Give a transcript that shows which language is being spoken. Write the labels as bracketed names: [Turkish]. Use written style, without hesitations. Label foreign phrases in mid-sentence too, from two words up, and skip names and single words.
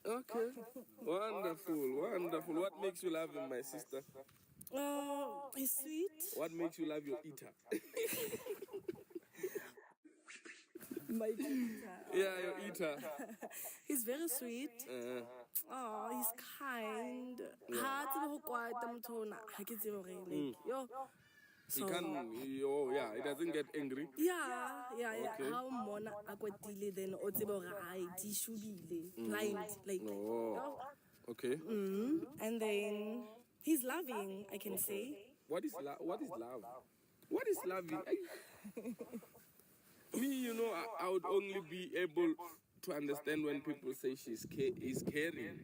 [English] Okay. Wonderful. What makes you love him, my sister? He's sweet. What makes you love your eater? My eater. Yeah, your eater. He's very sweet. He's kind. [Southern Sotho] Ha tsebe ho kwata motho ona. Ha ke tsebe hore like yo. [English] He doesn't get angry. Yeah. Okay. [Southern Sotho] How mona a kwatile then o tsebe hore ai di shubile. [English] Blind like. Okay. And then he's loving, I can say. What is love? What is loving? Me, I would only be able to understand when people say is caring.